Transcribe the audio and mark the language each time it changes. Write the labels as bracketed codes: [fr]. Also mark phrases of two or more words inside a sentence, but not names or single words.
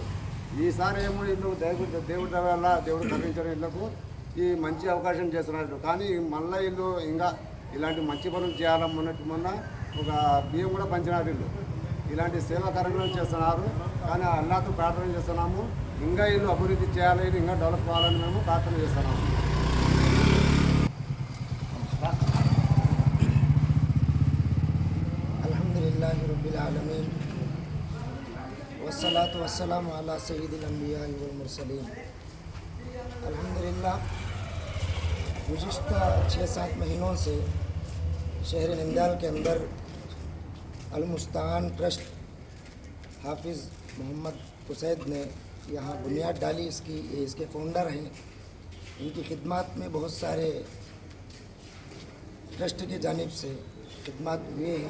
[te] ఈసారి ఏమో వీళ్ళు దేవుడి వల్ల దేవుడు కరుణించడం వీళ్ళకు ఈ మంచి అవకాశం చేస్తున్నారు. కానీ మళ్ళీ వీళ్ళు ఇంకా ఇలాంటి మంచి పనులు చేయాలని మొన్న ఒక బియ్యం కూడా పంచినారు. వీళ్ళు ఇలాంటి సేవా కార్యక్రమాలు చేస్తున్నారు. కానీ అల్లాహ్తో ప్రార్థన చేస్తున్నాము, ఇంకా వీళ్ళు అభివృద్ధి చేయాలి, ఇంకా డెవలప్ కావాలని మేము ప్రార్థన చేస్తున్నాము. [ar] الحمد لله رب العالمين والصلاة والسلام على سيد الأنبياء والمرسلين. [ur] الحمد للہ گزشتہ 6-7 مہینوں سے شہر نندیال کے اندر المستان ٹرسٹ حافظ محمد کسید نے یہاں بنیاد ڈالی. اس کے فاؤنڈر ہیں. ان کی خدمت میں بہت سارے ٹرسٹ کے جانب سے خدمت ہوئے ہیں.